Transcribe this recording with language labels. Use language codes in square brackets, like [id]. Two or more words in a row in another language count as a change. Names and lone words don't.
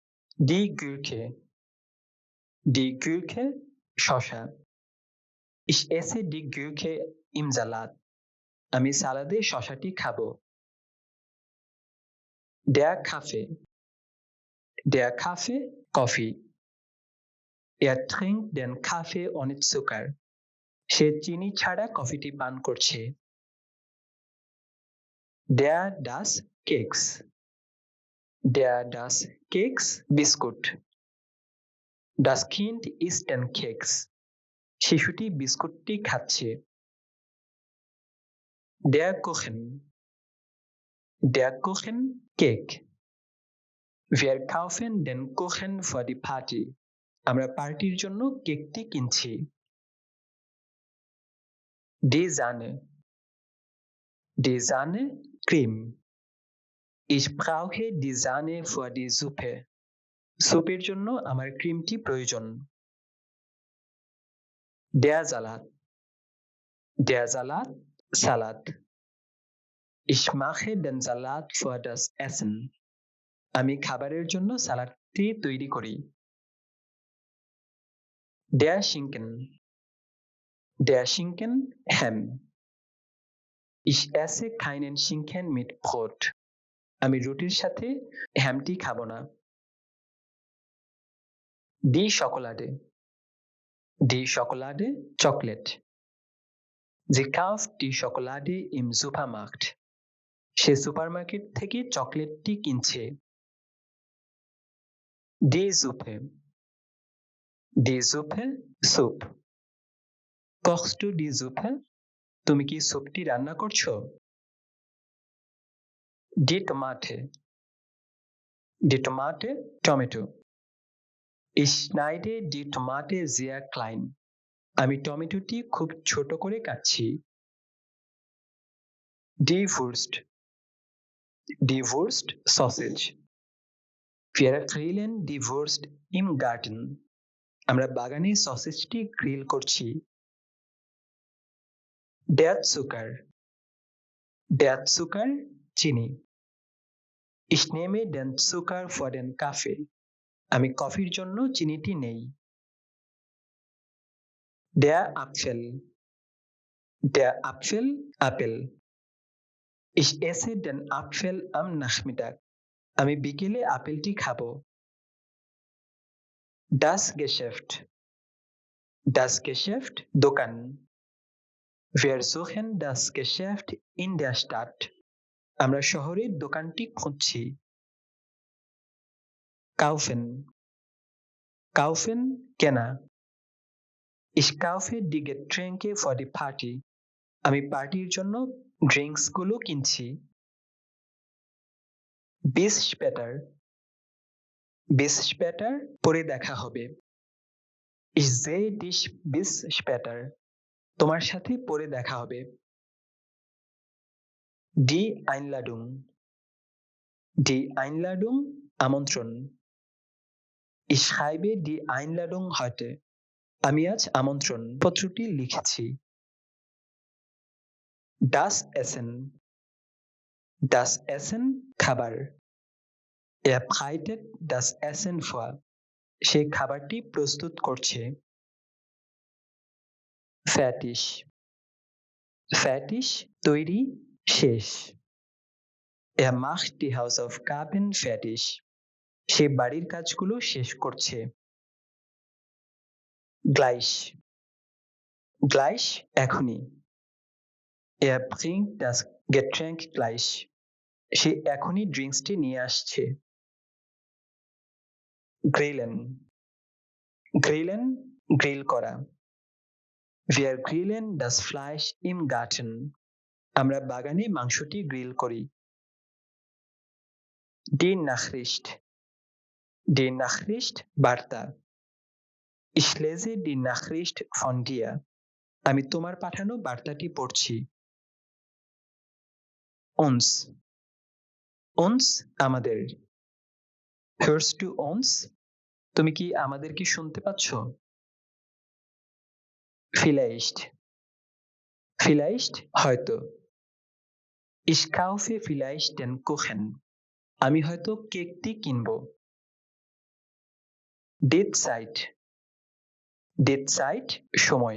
[de] Die Gurke. Die Gurke শসা। Ich esse die Gurke im Salat. [bn] আমি সালাদে শসাটি খাবো। [de] Der Kaffee. Der Kaffee কফি। Er trinkt den Kaffee ohne Zucker. [bn] সে চিনি ছাড়া কফিটি পান করছে। [de] Der das Keks. Der das Keks বিস্কুট। Das Kind isst den Keks. [bn] শিশুটি বিস্কুটটি খাচ্ছে। [de] Der Kuchen. Der Kuchen কেক। Wir kaufen den Kuchen für die Party. [bn] আমরা পার্টির জন্য কেকটি কিনছি। [de] Die Sahne. Die Sahne ক্রিম। Ich brauche die Sahne für die Suppe. [bn] স্যুপের জন্য আমার ক্রিমটি প্রয়োজন। [de] Der Salat. Der Salat সালাদ। Ich mache den Salat für das Essen. [bn] আমি খাবারের জন্য সালাদটি তৈরি করি। [de] Der Schinken. Der Schinken Ham. Ich esse keinen Schinken mit Brot. [bn] আমি রুটির সাথে হ্যামটি খাবো না। [de] Die Schokolade. Die Schokolade চকলেট। Sie kauft die Schokolade im Supermarkt. [bn] সে সুপারমার্কেট থেকে চকলেটটি কিনছে। [de] Die Suppe. Die Suppe স্যুপ। Kochst du die Suppe? [bn] তুমি কি স্যুপটি রান্না করছো? [de] Die Tomate. Die Tomate টমেটো। Ich schneide die Tomate sehr klein. [bn] আমি টমেটোটি খুব ছোট করে কাটছি। [de] Die Wurst. Die Wurst sausage. Wir grillen die Wurst im Garten. [bn] আমরা বাগানে সসেজটি গ্রিল করছি। [de] Der Zucker. Der Zucker চিনি। Ich nehme den Zucker für den Kaffee. [bn] আমি কফির জন্য চিনিটি নেই। [de] Der Apfel. Der Apfel আপেল। Ich esse den Apfel am Nachmittag. [bn] আমি বিকেলে আপেলটি খাবো। [de] Das Geschäft. Das Geschäft দোকান। Wir suchen das Geschäft in der Stadt. [bn] আমরা শহরের দোকানটি খুঁজছি। Kaufen. [de] Kaufen কেনা। Ich kaufe die Getränke für die Party. [bn] আমি পার্টির জন্য ড্রিঙ্কসগুলো কিনছি। [de] Bis später. Bis später [bn] পরে দেখা হবে। [de] Ich sehe dich bis später. [bn] তোমার সাথে পরে দেখা হবে। [de] Die Einladung. Die Einladung আমন্ত্রণ। Ich schreibe die Einladung heute. [bn] আমি আজ আমন্ত্রণ পত্রটি লিখেছি। [de] Das Essen. Das Essen খাবার। Er bereitet das Essen vor. [bn] সে খাবারটি প্রস্তুত করছে। Fertig. Fertig তৈরি শেষ। [de] Er macht die Hausaufgaben fertig. [bn] সে বাড়ির কাজগুলো শেষ করছে। Gleich. [de] Gleich এখনই। Er bringt das Getränk gleich. [bn] সে এখনই ড্রিঙ্কসটি নিয়ে আসছে। Grillen. Grillen গ্রিল করা। [de] Wir grillen das Fleisch im Garten. [bn] আমরা বাগানে মাংসটি গ্রিল করি। [de] Die Nachricht. Die Nachricht বার্তা। Ich lese die Nachricht von dir. [bn] আমি তোমার পাঠানো বার্তাটি পড়ছি। Uns. [de] Uns আমাদের। Hörst du uns? [bn] তুমি কি আমাদেরকে শুনতে পাচ্ছ? [de] Vielleicht. Vielleicht হয়তো। Ich kaufe vielleicht den Kuchen. [bn] আমি হয়তো কেকটি কিনব। [de] Die Zeit. Die Zeit সময়।